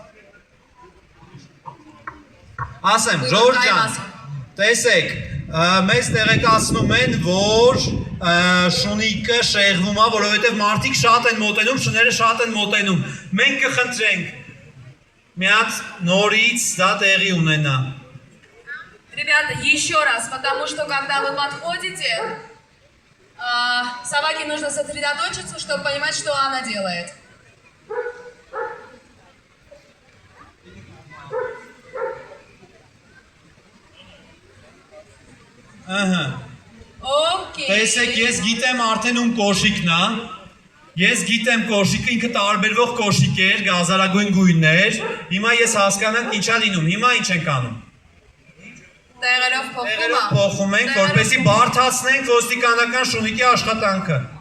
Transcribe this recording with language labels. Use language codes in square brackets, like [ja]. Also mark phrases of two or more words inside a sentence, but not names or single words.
[hy] Ասեմ, ժողովուրդ ջան, տեսեք, մեզ տեղեկացնում են, որ շունիկը շեղվում է, որովհետև մարդիկ շատ են մոտենում, շները շատ են мոտենում։ Մենք կխնդրենք մի հատ նորից դա տեղի ունենա։ [ru] Ребята, еще раз, потому что когда вы подходите, собаке нужно сосредоточиться, чтобы понимать, что она делает. [hy] Ահա։ [ru] Окей. [hy] Տեսեք, ես գիտեմ արդեն ում կոշիկն է։ Ես գիտեմ կոշիկը ինքը տարբերվող կոշիկ էր, գազարագույն գույններ։ Հիմա ես հասկանանք ինչա լինում։ Հիմա ինչ ենք անում։ Տեղերով փոխում Տեղերով փոխում ենք, որպեսզի բարդացնենք ոստիկանական շունիկի աշխատանքը։